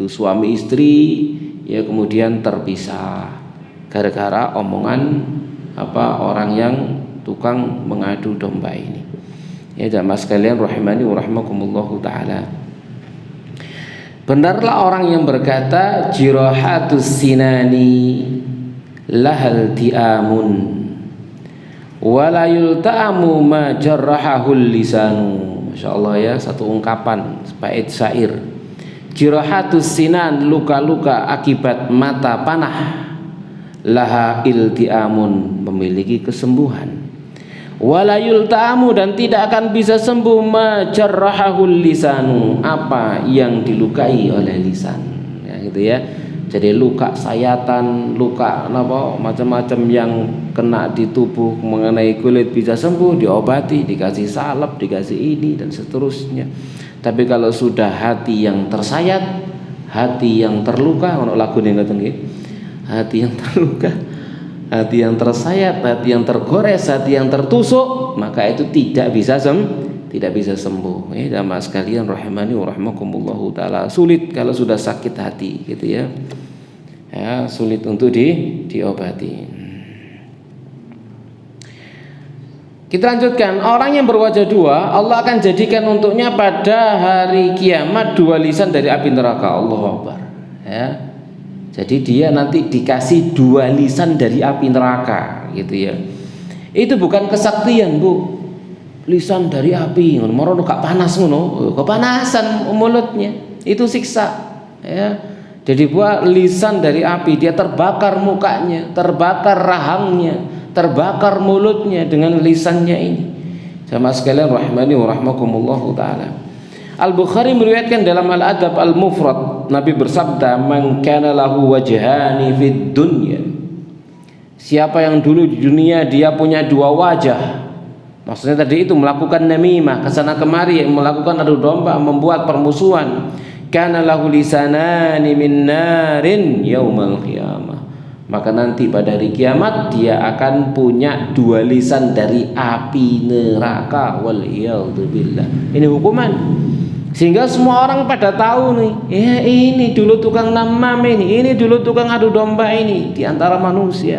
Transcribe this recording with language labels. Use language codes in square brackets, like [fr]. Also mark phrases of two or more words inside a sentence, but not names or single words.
[id] Suami istri ya kemudian terpisah gara-gara omongan orang yang tukang mengadu domba ini. Ya jamaah sekalian [ar] رحمني ورحمكم الله تعالى. [id] Benarlah orang yang berkata [ar] جراحات السنان لها التئام ولا يلتام ما جرح اللسان. [id] Masyaallah ya, satu ungkapan bait syair. [ar] جراحات السنان, [id] luka-luka akibat mata panah, [ar] لها التئام, [id] memiliki kesembuhan. [ar] ولا يلتام, [id] dan tidak akan bisa sembuh [ar] ما جرحه اللسان, [id] apa yang dilukai oleh lisan. Ya gitu ya. Jadi luka sayatan, luka macam-macam yang kena di tubuh mengenai kulit bisa sembuh, diobati, dikasih salep, dikasih ini dan seterusnya. Tapi kalau sudah hati yang tersayat, hati yang terluka, [jv] ono lagu ning ngoten nggih. [id] Hati yang terluka, hati yang tersayat, hati yang tergores, hati yang tertusuk, maka itu tidak bisa sembuh. Ya jamaah sekalian [ar] رحمني ورحمكم الله تعالى. [id] Sulit kalau sudah sakit hati gitu ya. ya, sulit untuk diobati. Kita lanjutkan, orang yang berwajah dua Allah akan jadikan untuknya pada hari kiamat dua lisan dari api neraka. [ar] الله أكبر, ya. [id] Jadi dia nanti dikasih dua lisan dari api neraka, gitu ya. Itu bukan kesaktian, Bu. Lisan dari api, [jv] ngono gak panas ngono, [id] kepanasan mulutnya. Itu siksa, ya. Jadi buat lisan dari api, dia terbakar mukanya, terbakar rahangnya, terbakar mulutnya dengan lisannya ini. Jamaah sekalian [ar] رحمني ورحمكم الله تعالى. [id] Al-Bukhari meriwayatkan dalam Al-Adab Al-Mufrad, Nabi bersabda, [ar] "من كان له وجهان في الدنيا." [id] Siapa yang dulu di dunia dia punya dua wajah. Maksudnya tadi itu melakukan namimah, kesana kemari, melakukan adu domba, membuat permusuhan. [ar] كان له لسانان من نار يوم القيامة. [id] Maka nanti pada hari kiamat dia akan punya dua lisan dari api neraka. Waliyadzubillah. Ini hukuman. Sehingga semua orang pada tahu nih, ya ini dulu tukang namam ini dulu tukang adu domba ini di antara manusia.